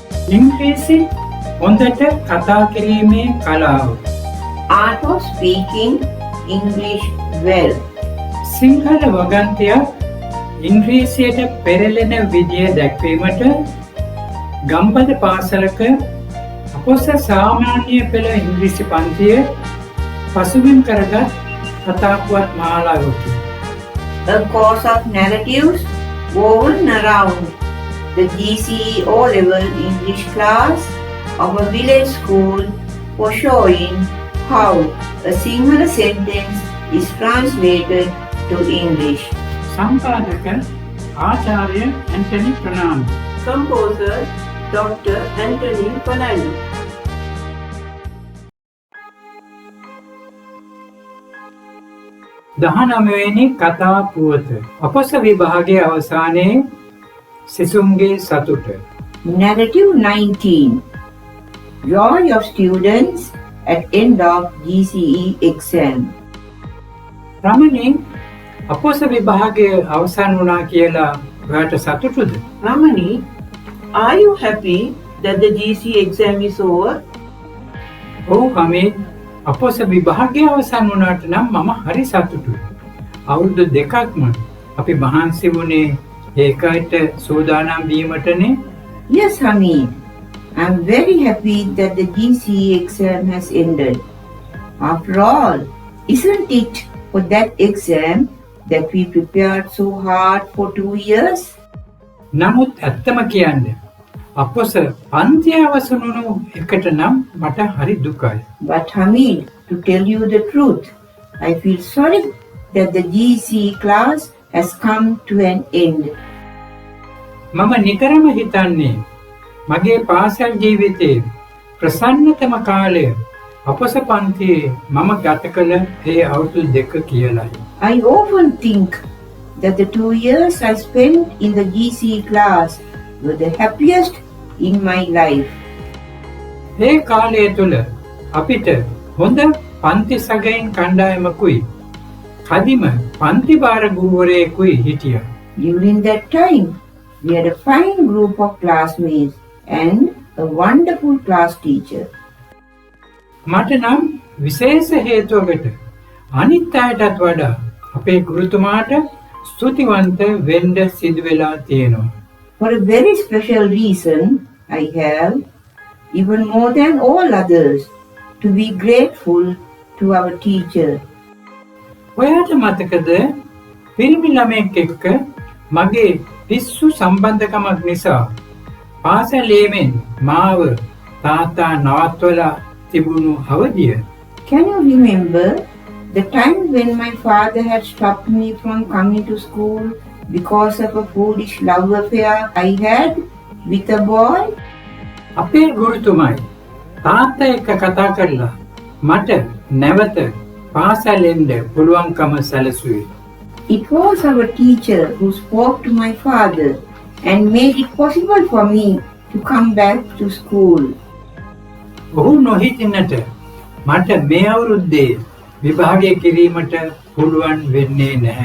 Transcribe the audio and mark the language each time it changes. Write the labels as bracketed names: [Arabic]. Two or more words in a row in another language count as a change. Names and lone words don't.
[Sinhala] ඉංග්‍රීසි හොඳට කතා කිරීමේ කලාව. [English] Art of speaking English well. [Sinhala] සිංහල වගන්තියක් ඉංග්‍රීසියට පෙරලෙන විදිය දැක්වීමට ගම්පද පාසලක අපොස සාමාන්‍ය පෙළ ඉංග්‍රීසි පන්තිය පසුබිම් කරගත් කතාපුවත් මාලාවකි. [English] A course of narratives woven around the GCE O-level English class of a village school for showing how a single sentence is translated to English. [Sinhala] සම්පාදක ආචාර්ය ඇන්ටනි ප්‍රනාන්දු. [English] Composer Dr. Anthony Fernando. [Sinhala] දහනවවෙනි කතා පුවත. අපොස විභාගයේ අවසානයේ සිසුන්ගේ සතුට. [English] Narrative 19. Joy of students at end of GCE exam. [Sinhala] රමණී අපොස විභාගයේ අවසන් වුණා කියලා ඔයාට සතුටුද? [English] Ramani, are you happy that the GCE exam is over? [Sinhala] ඔව් හමීද්, අපොස විභාගයේ අවසන් වුණාට නම් මම හරි සතුටුයි. අවුරුදු දෙකක්ම අපි මහන්සි වුණේ ඒකට සූදානම් වීමටනේ. [English] Yes, Hamid. I'm very happy that the GCE exam has ended. After all, isn't it for that exam that we prepared so hard for 2 years? [Sinhala] නමුත් ඇත්තම කියන්නේ අපොස පන්තිය අවසන් වුණු එකට නම් මට හරි දුකයි. [English] But Hamid, to tell you the truth, I feel sorry that the GCE class has come to an end. [Sinhala] මම නිතරම හිතන්නේ මගේ පාසල් ජීවිතයේ ප්‍රසන්නතම කාලය අපොස පන්තියේ මම ගත කළ ඒ අවුරුදු දෙක කියලායි. [English] I often think that the 2 years I spent in the GCE class were the happiest in my life. [Sinhala] ඒ කාලය තුළ අපිට හොඳ පන්ති සගයින් කණ්ඩායමකුයි කදිම පන්ති භාර ගුරුවරයෙකුයි හිටියා. [English] During that time, we had a fine group of classmates and a wonderful class teacher. [Sinhala] මට නම් විශේෂ හේතුවකට අනිත් අයටත් වඩා අපේ ගුරුතුමාට ස්තුතිවන්ත වෙන්න සිදු වෙලා තියෙනවා. [English] For a very special reason, I have, even more than all others, to be grateful to our teacher. [Sinhala] ඔයාට මතකද පිරිමි ළමයෙක් එක්ක මගේ පිස්සු සම්බන්ධකමක් නිසා පාසලේමෙන් මාව තාත්තා නවත්වලා තිබුණු අවධිය? [English] Can you remember the time when my father had stopped me from coming to school because of a foolish love affair I had with a boy? [Sinhala] අපේ ගුරුතුමයි තාත්තා එක්ක කතා කරලා මට නැවත පාසල් එන්න පුළුවන්කම සැලසුවේ. [English] It was our teacher who spoke to my father and made it possible for me to come back to school. [Sinhala] ඔහු නොහිටින්නට මට මේ අවුරුද්දේ විභාගය කිරීමට පුළුවන් වෙන්නේ නැහැ.